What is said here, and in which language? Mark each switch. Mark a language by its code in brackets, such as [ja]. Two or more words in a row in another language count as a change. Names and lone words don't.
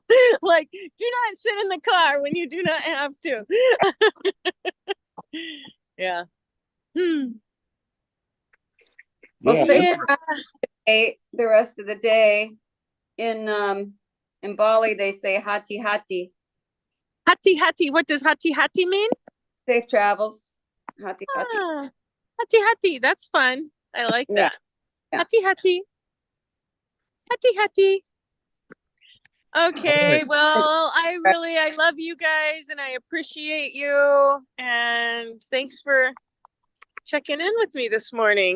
[en] Like, do not sit in the car when you do not have to. Yeah. Hmm. Well, Yeah, safe Yeah. the rest of the day. In Bali, they say [id] hati hati. Hati hati. [en] What does [id] hati hati [en] mean? Safe travels. [id] Hati hati. Ah, hati hati. [en] That's fun. I like Yeah, that. yeah. [id] Hati hati. Hati hati. [en] Okay, well, I love you guys and I appreciate you. And thanks for checking in with me this morning.